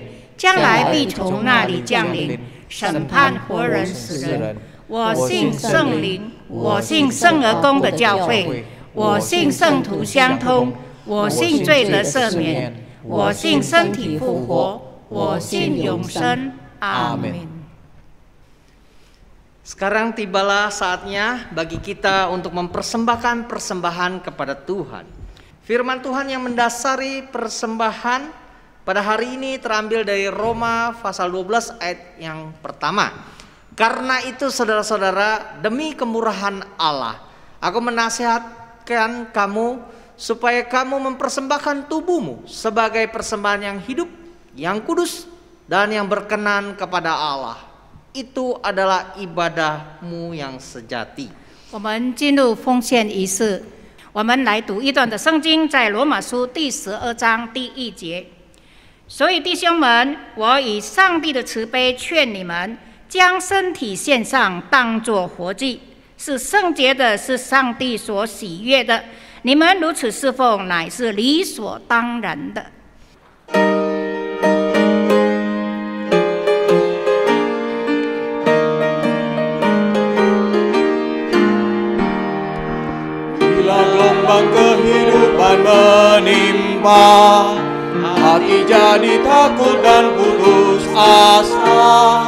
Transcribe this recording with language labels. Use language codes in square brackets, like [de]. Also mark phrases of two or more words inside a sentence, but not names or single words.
[zh] 将来必从那里降临，审判活人死人。我信圣灵，我信圣而公的教会，我信圣徒相通，我信罪得赦免，我信身体复活，我信永生。阿门。 [id] Sekarang tibalah saatnya bagi kita untuk mempersembahkan persembahan kepada Tuhan. Firman Tuhan yang mendasari persembahan pada hari ini terambil dari Roma pasal 12 ayat yang pertama. Karena itu saudara-saudara, demi kemurahan Allah, aku menasihatkan kamu supaya kamu mempersembahkan tubuhmu sebagai persembahan yang hidup, yang kudus, dan yang berkenan kepada Allah. Itu adalah ibadahmu yang sejati. [zh] 我们进入奉献仪式，我们来读一段的圣经，在罗马书第12章第1节。所以弟兄们，我以上帝的慈悲劝你们，将身体献上，当作活祭，是圣洁的，是上帝所喜悦的。你们如此侍奉，乃是理所当然的。 [id] Bila gelombang kehidupan menimpa, hati jadi takut dan putus asa.